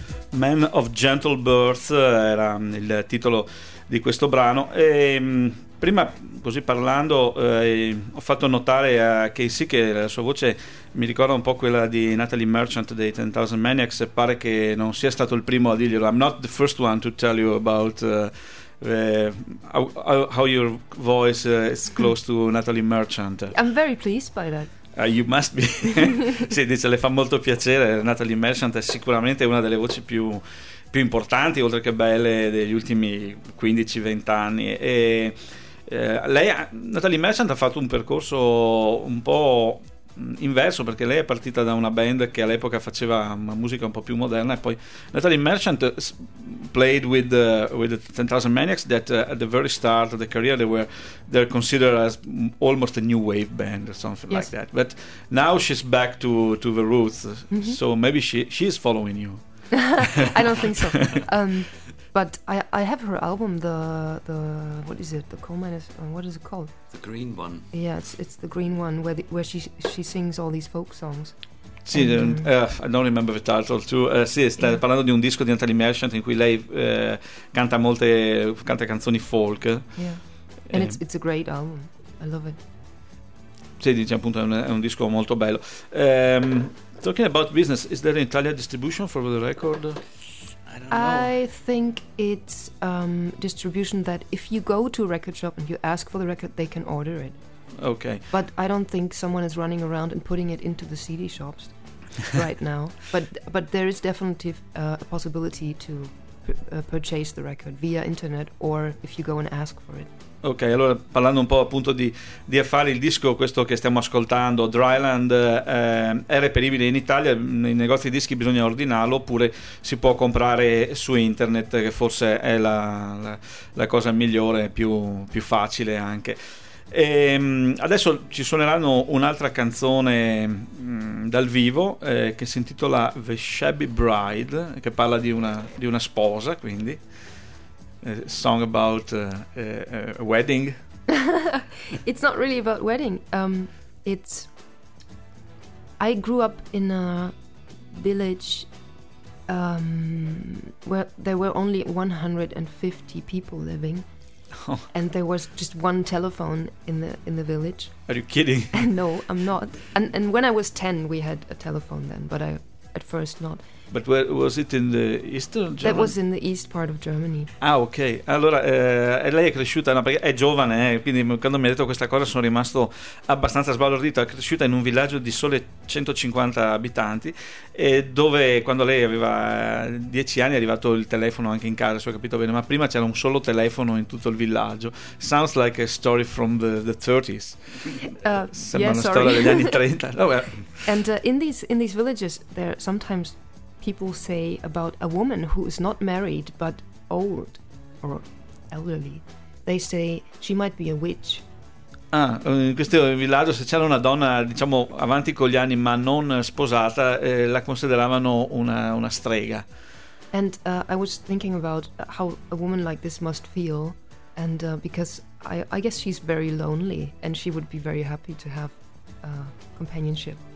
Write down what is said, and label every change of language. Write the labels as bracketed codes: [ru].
[it] Man of Gentle Birth era il titolo di questo brano. E prima, così parlando, ho fatto notare a Casey che la sua voce mi ricorda un po' quella di Natalie Merchant dei 10,000 Maniacs. E pare che non sia stato il primo a dirglielo. [en] I'm not the first one to tell you about how your voice is close to Natalie Merchant. I'm very pleased by that. [it] You must be. Sì, dice, le fa molto piacere. Natalie Merchant è sicuramente una delle voci più importanti, oltre che belle, degli ultimi 15-20 anni. E lei, Natalie Merchant, ha fatto un percorso un po' inverso, perché lei è partita da una band che all'epoca faceva una musica un po' più moderna, e poi Natalie Merchant played with the 10,000 Maniacs, that at the very start of the career they're considered as almost a new wave band or something. [en] Yes. Like that, but now she's back to the roots. Mm-hmm. So maybe she is following you. I don't think so. But I have her album, the what is it, the Coal Miners, what is it called, the green one? Yeah, it's the green one where she sings all these folk songs. Sì, I don't remember the title too. [it] Sì, sta parlando di un disco di Natalie Merchant in cui lei canta canzoni folk. [en] Yeah. And it's a great album. I love it. [it] Sì, dice, appunto, è un disco molto bello. [en] Talking about business, is there an Italian distribution for the record? I don't know. I think it's distribution that if you go to a record shop and you ask for the record, they can order it. Okay. But I don't think someone is running around and putting it into the CD shops right now. But there is definitely a possibility to purchase the record via internet, or if you go and ask for it. [it] Ok, allora parlando un po' appunto di affari, il disco questo che stiamo ascoltando, Dryland, è reperibile in Italia, nei negozi di dischi bisogna ordinarlo, oppure si può comprare su internet, che forse è la cosa migliore, più facile anche. E adesso ci suoneranno un'altra canzone dal vivo che si intitola The Shabby Bride, che parla di una sposa, quindi song about a wedding. [en] It's not really about wedding. It's I grew up in a village where there were only 150 people living. Oh. And there was just one telephone in the village. Are you kidding? No, I'm not. And when I was 10, we had a telephone then, but I at first not. But where was it, in the eastern Germany? That was in the east part of Germany. Ah, ok. [it] Allora, lei è cresciuta, no, perché è giovane, quindi quando mi ha detto questa cosa sono rimasto abbastanza sbalordito. È cresciuta in un villaggio di sole 150 abitanti, e dove quando lei aveva 10 anni è arrivato il telefono anche in casa, se ho capito bene, ma prima c'era un solo telefono in tutto il villaggio. [en] Sounds like a story from the 30s. Sembra una storia degli anni 30. No, and in these villages there are sometimes people say about a woman who is not married but old or elderly, they say she might be a witch. [it] Ah, in questo villaggio se c'era una donna, diciamo, avanti con gli anni ma non sposata, la consideravano una strega. [en] And I was thinking about how a woman like this must feel, and because I guess she's very lonely and she would be very happy to have companionship.